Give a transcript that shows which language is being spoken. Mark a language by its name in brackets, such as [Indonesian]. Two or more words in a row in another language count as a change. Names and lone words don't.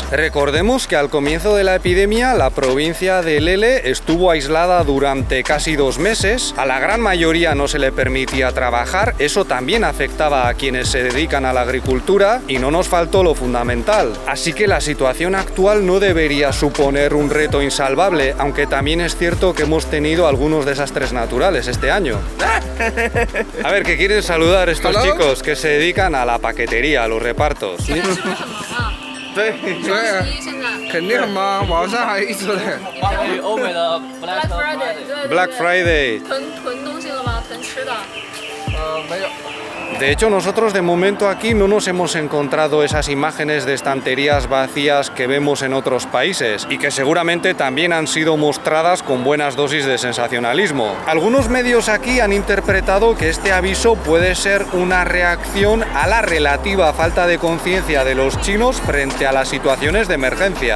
[Spanish] Recordemos que al comienzo de la epidemia la provincia de Lele estuvo aislada durante casi 2 meses, a la gran mayoría no se le permitía trabajar, eso también afectaba a quienes se dedican a la agricultura y no nos faltó lo fundamental. Así que la situación actual no debería suponer un reto insalvable, aunque también es cierto que hemos tenido algunos desastres naturales este año. A ver, ¿qué quieren saludar estos chicos que se dedican a la paquetería, a los repartos? [Chinese] 对，肯定嘛，网上还一直在。欧美的 Black Friday， Black Friday。囤东西了吗？囤吃的。没有。 [Spanish] De hecho, nosotros de momento aquí no nos hemos encontrado esas imágenes de estanterías vacías que vemos en otros países y que seguramente también han sido mostradas con buenas dosis de sensacionalismo. Algunos medios aquí han interpretado que este aviso puede ser una reacción a la relativa falta de conciencia de los chinos frente a las situaciones de emergencia.